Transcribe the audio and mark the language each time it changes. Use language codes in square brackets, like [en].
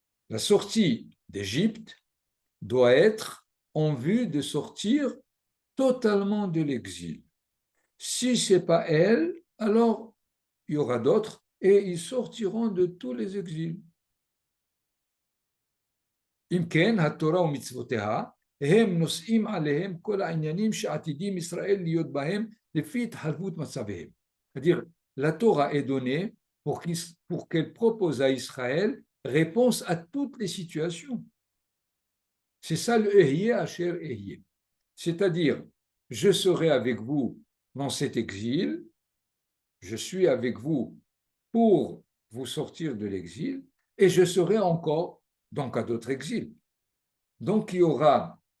[fr] La sortie d'Égypte doit être en vue de sortir totalement de l'exil. Si ce n'est pas elle, alors il y aura d'autres et ils sortiront de tous les exils. [he] אם כן, התורה ומצוותיה, הם נושאים עליהם כל העניינים שעתידים ישראל להיות בהם לפי התחלפות מצביהם. [fr] C'est-à-dire, la Torah est donnée pour qu'elle propose à Israël réponse à toutes les situations. C'est ça le Ehyeh asher ehyeh. C'est-à-dire, je serai avec vous dans cet exil, je suis avec vous pour vous sortir de l'exil, et je serai encore donc à d'autres exils. Donc il y aura